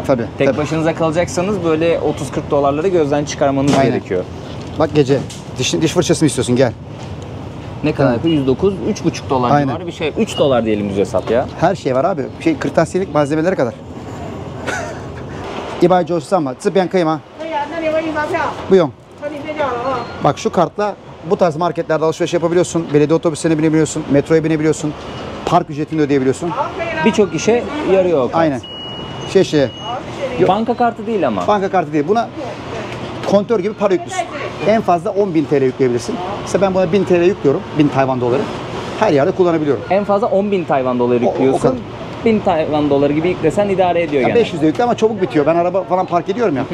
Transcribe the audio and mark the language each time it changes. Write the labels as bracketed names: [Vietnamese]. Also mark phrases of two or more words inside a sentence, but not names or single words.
[Turkish] Tabii, Tek tabii. başınıza kalacaksanız böyle 30-40 dolarları gözden çıkarmanız Aynen. gerekiyor. bak gece diş fırçası mı istiyorsun? Gel. Ne kadar yapıyor? 109, 3,5 dolar Aynen. civarı bir şey. 3 dolar diyelim düz hesap ya. Her şey var abi. Kırtasiyelik malzemelere kadar. [Chinese] 193 嘛，这边可以吗？可以啊，那你问印发票，不用。和你对调了啊。 [Turkish] Bak şu kartla bu tarz marketlerde alışveriş yapabiliyorsun. Belediye otobüslerine binebiliyorsun. Metroya binebiliyorsun. Park ücretini de ödeyebiliyorsun. [Chinese] 好，可以了。 [Turkish] Birçok işe yarıyor o kart. Aynen. Şey. [Chinese] 好，谢谢你。 [Turkish] Banka kartı değil ama. Banka kartı değil. Buna kontör gibi para yüklüyorsun. En fazla 10.000 TL yükleyebilirsin. İşte ben buna 1000 TL yüklüyorum. 1000 Tayvan doları. Her yerde kullanabiliyorum. En fazla 10.000 Tayvan doları O yüklüyorsun. kadar. 1000 Tayvan doları gibi yüklesen idare ediyor Ya gene. 500 de yükle ama çabuk bitiyor. Ben araba falan park ediyorum ya.